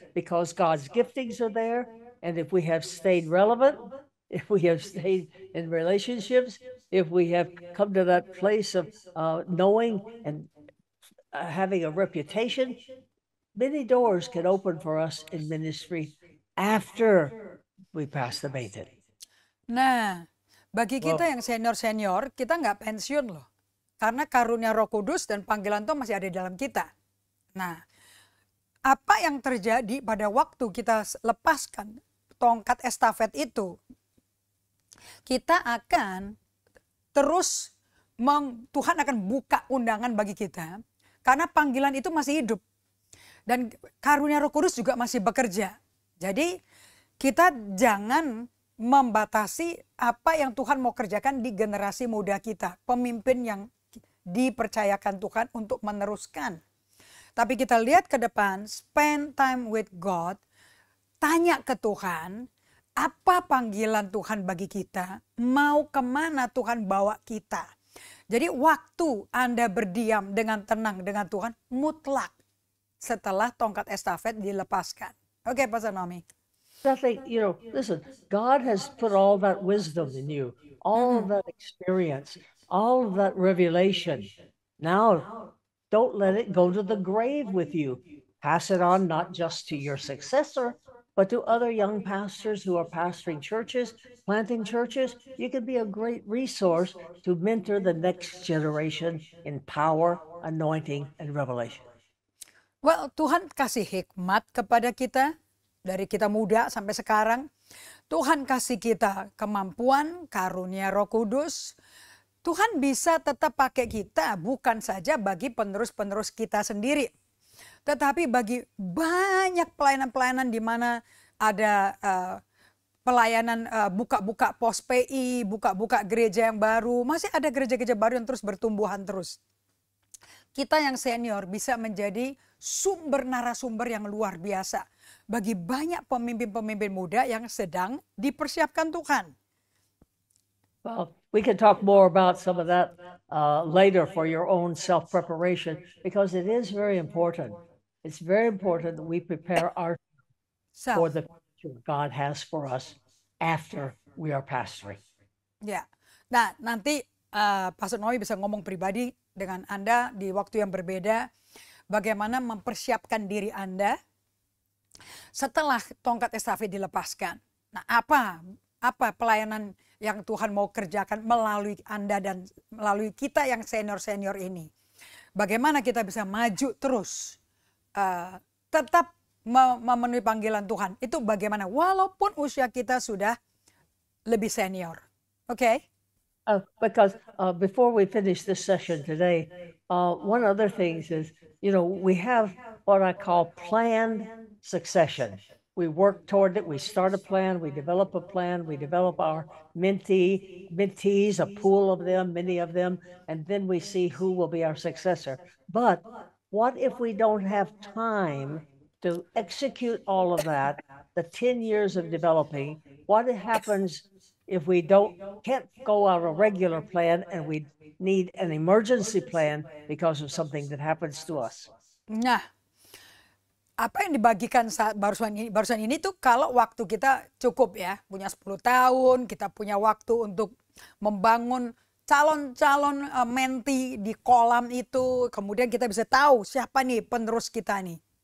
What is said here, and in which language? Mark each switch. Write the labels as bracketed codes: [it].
[en] Because God's giftings are there, and if we have stayed relevant, if we have stayed in relationships, if we have come to that place of knowing and having a reputation, many doors can open for us in ministry after we pass the baton. [id] Nah, bagi kita yang senior-senior, kita nggak pensiun loh. Karena karunia Roh Kudus dan panggilan Tuhan masih ada di dalam kita. Nah, apa yang terjadi pada waktu kita lepaskan tongkat estafet itu, kita akan terus, Tuhan akan buka undangan bagi kita. Karena panggilan itu masih hidup. Dan karunia Roh Kudus juga masih bekerja. Jadi kita jangan membatasi apa yang Tuhan mau kerjakan di generasi muda kita. Pemimpin yang dipercayakan Tuhan untuk meneruskan. Tapi kita lihat ke depan, [en] spend time with God. [id] Tanya ke Tuhan, apa panggilan Tuhan bagi kita? Mau kemana Tuhan bawa kita? Jadi waktu Anda berdiam dengan tenang dengan Tuhan, mutlak setelah tongkat estafet dilepaskan. Oke, Pastor Naomi. [en] Nothing, listen, God has put all that wisdom in you, all of that experience, all of that revelation. Now, don't let it go to the grave with you. Pass it on not just to your successor, but to other young pastors who are pastoring churches, planting churches. You can be a great resource to mentor the next generation in power, anointing, and revelation. [id] Well, Tuhan kasih hikmat kepada kita, dari kita muda sampai sekarang. Tuhan kasih kita kemampuan, karunia Roh Kudus. Tuhan bisa tetap pakai kita bukan saja bagi penerus-penerus kita sendiri. Tetapi bagi banyak pelayanan-pelayanan di mana ada pelayanan buka-buka pos PI, buka-buka gereja yang baru. Masih ada gereja-gereja baru yang terus bertumbuhan terus. Kita yang senior bisa menjadi sumber narasumber yang luar biasa bagi banyak pemimpin-pemimpin muda yang sedang dipersiapkan Tuhan. [en] Well, we can talk more about some of that later for your own self-preparation, because it is very important. It's very important that we prepare ourselves for the future God has for us after we are pastoring. [id] Ya, nah nanti Pastor Naomi bisa ngomong pribadi dengan Anda di waktu yang berbeda, bagaimana mempersiapkan diri Anda setelah tongkat estafet dilepaskan. Nah, apa pelayanan yang Tuhan mau kerjakan melalui Anda dan melalui kita yang senior-senior ini. Bagaimana kita bisa maju terus, tetap memenuhi panggilan Tuhan. Itu bagaimana, walaupun usia kita sudah lebih senior. [en] Okay? Because before we finish this session today, one other thing is, we have what I call planned succession. We work toward it. We start a plan. We develop a plan. We develop our mentees, a pool of them, many of them, and then we see who will be our successor. But what if we don't have time to execute all of that, the 10 years of developing? What happens if we can't go on a regular plan and we need an emergency plan because of something that happens to us? [id] Nah, apa yang dibagikan saat barusan ini tuh kalau waktu kita cukup ya, punya 10 tahun, kita punya waktu untuk membangun calon-calon menti di kolam itu, kemudian kita bisa tahu siapa nih penerus kita nih.